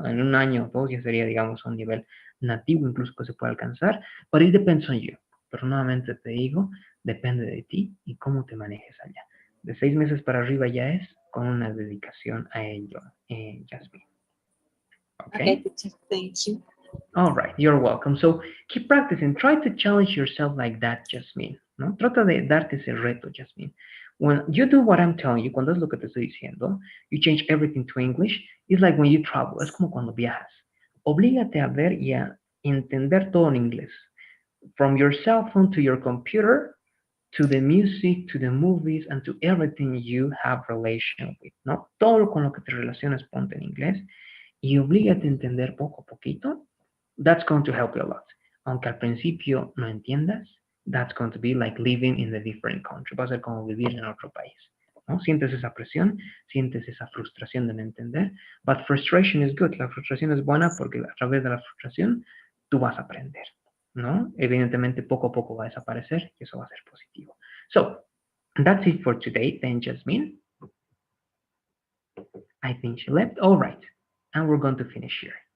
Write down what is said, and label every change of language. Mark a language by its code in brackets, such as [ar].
[es] En 1 año o 2 ya sería, digamos, un nivel nativo incluso que se puede alcanzar, [en] but it depends on you. [es] Pero nuevamente te digo, depende de ti y cómo te manejes allá. De 6 meses para arriba ya es con una dedicación a ello, Jasmine. [en] Okay, Okay? teacher, thank you. All right, you're welcome. So keep practicing. Try to challenge yourself like that, Jasmine. ¿No? [es] Trata de darte ese reto, [en] Jasmine. When you do what I'm telling you, [es] cuando es lo que te estoy diciendo, [en] you change everything to English. It's like when you travel. [es] Es como cuando viajas. Oblígate a ver y a entender todo en inglés. [en] From your cell phone to your computer, to the music, to the movies, and to everything you have relation with, ¿no? [es] Todo con lo que te relacionas ponte en inglés y oblígate a entender poco a poquito. [en] That's going to help you a lot. [es] Aunque al principio no entiendas, [en] that's going to be like living in a different country. [es] Va a ser como vivir en otro país, ¿no? Sientes esa presión, sientes esa frustración de no entender, [en] but frustration is good. [es] La frustración es buena porque a través de la frustración tú vas a aprender, ¿no? Evidentemente poco a poco va a desaparecer y eso va a ser positivo. [en] So, that's it for today then, Jasmine. I think she left. All right. And we're going to finish here.